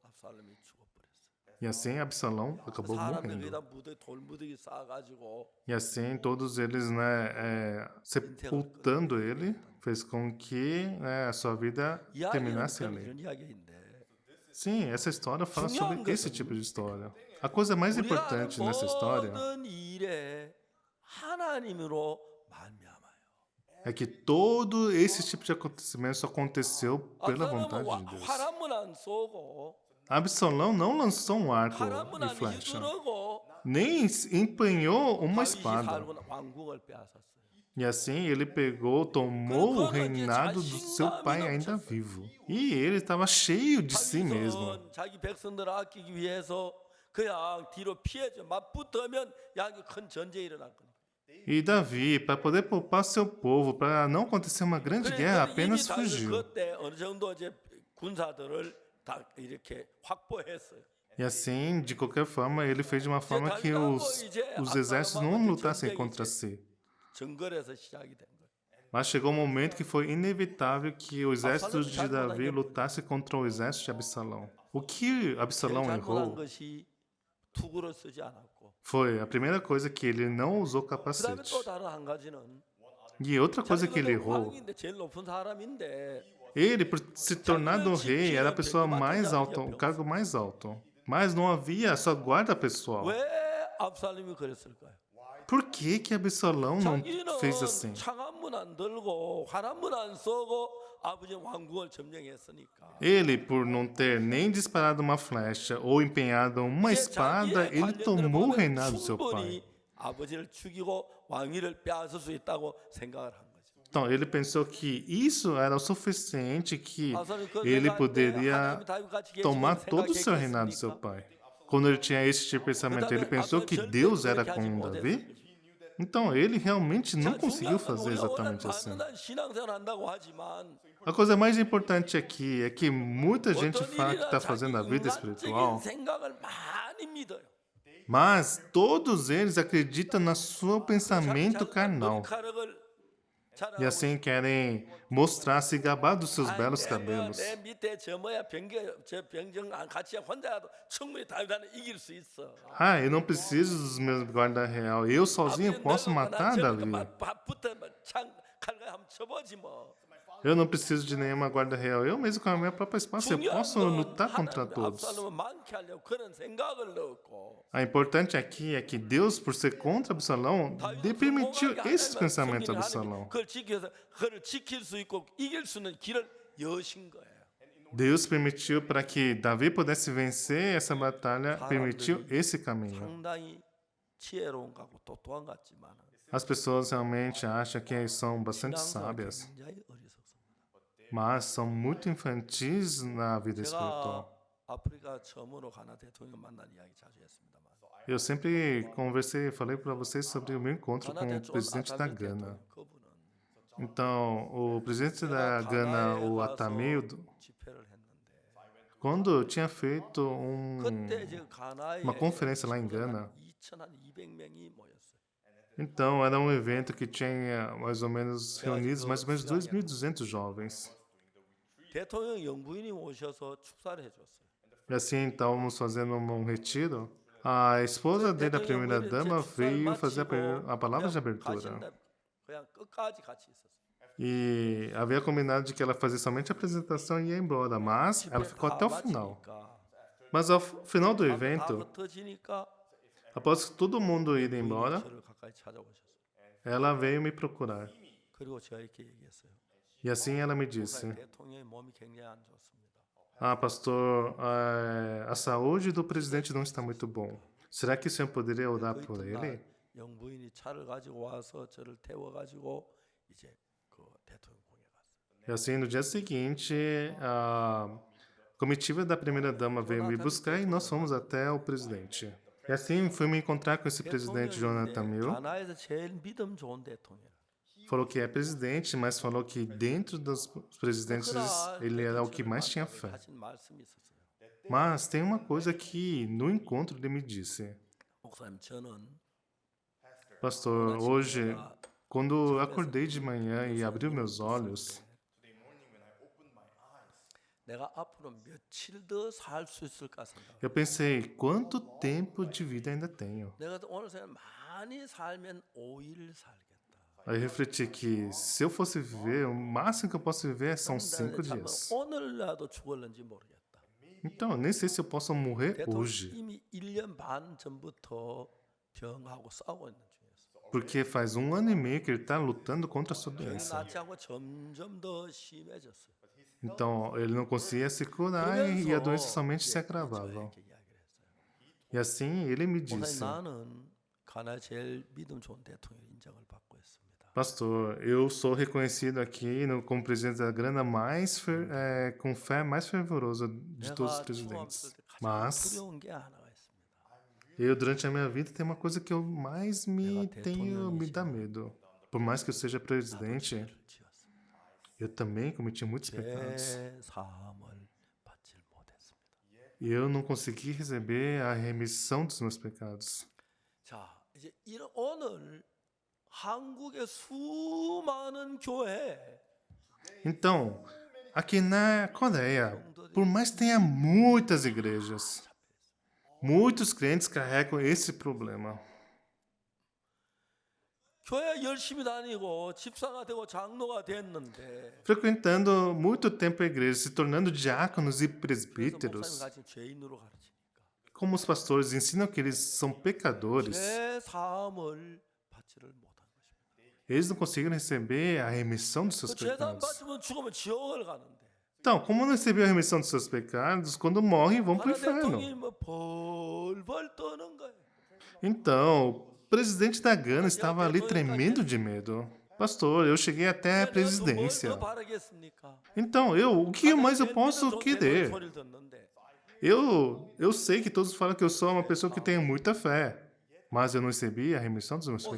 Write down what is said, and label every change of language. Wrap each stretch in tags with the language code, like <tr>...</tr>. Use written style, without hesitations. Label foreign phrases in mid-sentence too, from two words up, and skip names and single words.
<pt>E assim Absalão acabou morrendo. E assim todos eles, né, sepultando ele, fez com que a sua vida terminasse ali. Sim, essa história fala sobre esse tipo de história. A coisa mais</pt> <ko>우리가 하는</ko> <pt>importante nessa história</pt> <ko>모든 일에 하나님으로 말미암아요.</ko> <pt>é que todo esse tipo de acontecimento só aconteceu pela</pt> <ko>압살롬은</ko> <pt>vontade de Deus.</pt> <ko>화람은 안 쏘고</ko> <pt>Absalão não lançou um arco</pt> <ko>화람은</ko> <pt>e</pt> <ko>안</ko> <pt>flecha,</pt> <ko>휘두르고</ko> <pt>nem empenhou uma</pt> <ko>다윗이</ko> <pt>espada.</pt> <ko>살고 왕국을 빼앗았어요.</ko> <pt>E assim ele pegou, tomou o reinado do seu pai ainda vivo. E ele estava cheio de si mesmo.</pt> <ko>다윗은 자기 백성들을 아끼기 위해서 그냥 뒤로 피해져 맞붙으면 양이 큰 전쟁이 일어날 거니까.</ko> <pt>E Davi, para poder poupar seu povo, para não acontecer uma grande guerra,</pt> <ko>그래서 이미</ko> <pt>apenas</pt> <ko>다윗은</ko> <pt>fugiu.</pt> <ko>그때 어느 정도 이제 군사들을 다 이렇게 확보했어요.</ko> <pt>E assim, de qualquer forma, ele fez de uma forma que os exércitos não lutassem contra si.</pt> <ko>정글에서 시작이 된 거예요.</ko> <pt>Mas chegou um momento que foi inevitável que o exército de Davi lutasse contra o exército de Absalão. O que Absalão</pt> <ko>잘못한</ko> <pt>errou</pt> <ko>것이 투구를 쓰지 않았고.</ko> <pt>foi a primeira coisa que ele não usou</pt> <ko>그다음에</ko> <pt>capacete.</pt> <ko>또 다른 한 가지는</ko> <pt>E outra coisa que ele</pt> <ko>자기가</ko> <pt>errou,</pt> <ko>왕인데 제일 높은 사람인데</ko> <pt>ele, por se tornado rei, era a pessoa mais alta, o cargo mais alto. Mas não havia sua guarda pessoal.</pt> <ko>왜 압살롬이 그랬을까요?</ko> <pt>Por que que Absalão não</pt> <ko>자기는</ko> <pt>fez assim?</pt> <ko>창한문 안 들고 화란문 안 쏘고 아버지 왕국을 점령했으니까.</ko> <pt>Ele, por não ter nem disparado uma flecha ou empenhado uma espada,</pt> <ko>자기의</ko> <pt>ele</pt> <ko>관련들을</ko> <pt>tomou o</pt> <ko>보면</ko> <pt>reinado do seu pai.</pt> <ko>충분히 아버지를 죽이고 왕위를 빼앗을 수 있다고 생각을 한 거죠.</ko> <pt>Então, ele pensou que isso era o suficiente, que</pt> <ko>압살롬이 그</ko> <pt>ele</pt> <ko>생각할 때</ko> <pt>poderia</pt> <ko>하나님이 다윗같이</ko> <pt>tomar</pt> <ko>계시면</ko> <pt>todo o seu reinado do seu pai. Quando ele tinha esse tipo de pensamento, ele pensou que Deus era com Davi? Então, ele realmente não conseguiu fazer exatamente assim.</pt> <ko>신앙생활 한다고 하지만</ko> <pt>A coisa mais importante aqui é que muita gente</pt> <ko>어떤</ko> <pt>fala que</pt> <ko>일이나</ko> <pt>está</pt> <ko>자기</ko> <pt>fazendo a vida</pt> <ko>인간적인</ko> <pt>espiritual,</pt> <ko>생각을 많이 믿어요.</ko> <pt>mas todos eles acreditam no seu pensamento carnal. E assim querem mostrar, se gabar dos seus belos cabelos.</pt> <ko>내 밑에 저 뭐야 저 병정 같이 혼자도 충분히 다윗한테 이길 수 있어.</ko> <pt>Ah, eu não preciso dos meus guarda real. Eu sozinho posso matar Davi.</pt> <ko>붙으면 창 칼과 한번 쳐보지 뭐.</ko> <pt>Eu não preciso de nenhuma guarda real. Eu mesmo com a minha própria espada eu posso lutar contra todos.</pt> <ko>압살롬은 많게 하려고 그런 생각을 넣었고.</ko> <pt>O importante aqui é que Deus, por ser contra Absalão, permitiu esses pensamentos a Absalão.</pt> <ko>그걸 지켜서 그를 지킬 수 있고 이길 수 있는 길을 여신 거예요.</ko> <pt>Deus permitiu para que Davi pudesse vencer essa batalha, permitiu esse caminho.</pt> <ko>상당히 지혜로운 것 같고 똑똑한 것 같지만</ko> <pt>As pessoas realmente acham que são bastante sábias,</pt> <ko>굉장히 어리석습니다.</ko> <pt>mas são muito infantis na vida</pt> <ko>제가</ko> <pt>espiritual.</pt> <ko>아프리카 처음으로 가나 대통령 만난 이야기 자주 했습니다만</ko> <pt>Eu sempre falei para vocês sobre o meu encontro com</pt> <ko>가나</ko> <pt>o presidente da</pt> <ko>대통령</ko> <pt>Gana.</pt> <ko>그분은</ko> <pt>Então, o presidente da Gana, o Atameo,</pt> <ko>집회를 했는데</ko> <pt>quando eu tinha feito</pt> <ko>그때 이제 가나에</ko> <pt>uma conferência lá em Gana,</pt> <ko>2,200명이 모였어요.</ko> <pt>então era um evento que tinha mais ou menos reunidos mais ou menos 2.200 jovens.</pt> <ko>대통령 영부인이 오셔서 축사를 해줬어요.</ko> <pt>E assim, estávamos fazendo um retiro. A esposa dele, a primeira dama, veio fazer a palavra de abertura.</pt> <ko>그냥 끝까지 같이 있었어요.</ko> <pt>E havia combinado de que ela fazia somente a apresentação e ia embora, mas ela ficou até o final. Mas ao final do evento,</pt> <ko>흩어지니까</ko> <pt>após todo mundo ir embora,</pt> <ko>저를 가까이 찾아오셨어요.</ko> <pt>ela veio me procurar.</pt> <ko>그리고 저에게 얘기했어요.</ko> <pt>E assim ela me disse:</pt> <ko>대통령의 몸이 굉장히 안 좋습니다.</ko> <pt>Ah, pastor, a saúde do presidente não está muito bom. Será que o senhor poderia orar</pt> <ko>그</ko> <pt>por</pt> <ko>이튿날</ko> <pt>ele?</pt> <ko>영부인이 차를 가지고 와서 저를 태워가지고 이제 그 대통령 공에 갔어요.</ko> <pt>E assim, no dia seguinte, a comitiva da primeira-dama veio me buscar e nós fomos até o presidente. E assim, fui me encontrar com esse presidente, Jonathan Mills.</pt> <ko>가나에서 제일 믿음 좋은 대통령.</ko> <pt>Falou que é presidente, mas falou que dentro dos presidentes ele era o que mais tinha fé.</pt> <ko>하신 말씀이 있었어요.</ko> <pt>Mas tem uma coisa que no encontro ele me disse:</pt> <ko>목사님, 저는</ko> <pt>Pastor, hoje, quando eu acordei de manhã e abri os meus olhos,</pt> <ko>내가 앞으로 며칠 더 살 수 있을까 생각.</ko> <pt>eu pensei, quanto tempo de vida ainda tenho?</pt> <ko>내가 오늘 생각 많이 살면 5일 살겠다.</ko> <pt>Aí eu refleti que se eu fosse viver, o máximo que eu posso viver são 5 dias.</pt> <ko>오늘이라도 죽을는지 모르겠다.</ko> <pt>Então, nem sei se eu posso morrer</pt> <ko>대통령</ko> <pt>hoje,</pt> <ko>이미 1년 반 전부터 병하고 싸우고 있는 중이었어요.</ko> <pt>porque faz 1 ano e meio que ele está lutando contra a sua</pt> <ko>병이</ko> <pt>doença.</pt> <ko>낫지 않고 점점 더 심해졌어요.</ko> <pt>Então, ele não conseguia se curar e a doença somente se agravava.</pt> <ko>저에게 이야기를 했어요.</ko> <pt>E assim, ele me</pt> <ko>목사님</ko> <pt>disse,</pt> <ko>나는 가나의 제일 믿음 좋은 대통령 인정을 받고 있습니다.</ko> <pt>pastor, eu sou reconhecido aqui como presidente da Grana com fé mais fervorosa de todos os</pt> <ko>내가</ko> <pt>presidentes.</pt> <ko>중학생 때 가장</ko> <pt>Mas</pt> <ko>두려운 게 하나가 있습니다.</ko> <pt>eu, durante a minha vida, tem uma coisa que eu mais me dá medo. Por mais que eu seja</pt> <ko>나도</ko> <pt>presidente,</pt> <ko>죄를 지었습니다.</ko> <pt>eu também cometi muitos pecados.</pt> <ko>죄 사함을 받지 못했습니다.</ko> <pt>E eu não consegui receber a remissão dos meus pecados.</pt> <ko>자, 이제 오늘 한국의 수많은 교회</ko> <pt>Então, aqui na Coreia, por mais que tenha muitas igrejas, muitos crentes carregam esse problema.</pt> <ko>교회 열심히 다니고 집사가 되고 장로가 됐는데</ko> <pt>Frequentando muito tempo a igreja, se tornando diáconos e</pt> <ko>그래서 목사님</ko> <pt>presbíteros,</pt> <ko>가진 죄인으로 가르치니까</ko> <pt>como os pastores ensinam que eles são pecadores,</pt> <ko>죄 사함을 받지를 못한 것입니다.</ko> <pt>eles não conseguiram receber a remissão dos seus</pt> <ko>그 죄 사함</ko> <pt>pecados.</pt> <ko>받으면 죽으면 지옥을 가는데</ko> <pt>Então, como não receberam a remissão dos seus pecados, quando morrem vão para o</pt> <ko>가나</ko> <pt>inferno.</pt> <ko>대통령이 뭐 벌벌 떠는 거예요.</ko> <pt>Então, o presidente da Gana estava ali tremendo de medo. Pastor, eu cheguei até a presidência.</pt> <ko>뭘 더 바라겠습니까?</ko> <pt>Então, o que mais eu posso querer?</pt> <ko>소리를 듣는데</ko> <pt>Eu sei que todos falam que eu sou uma pessoa que tem muita fé, mas eu não recebi a remissão dos meus</pt>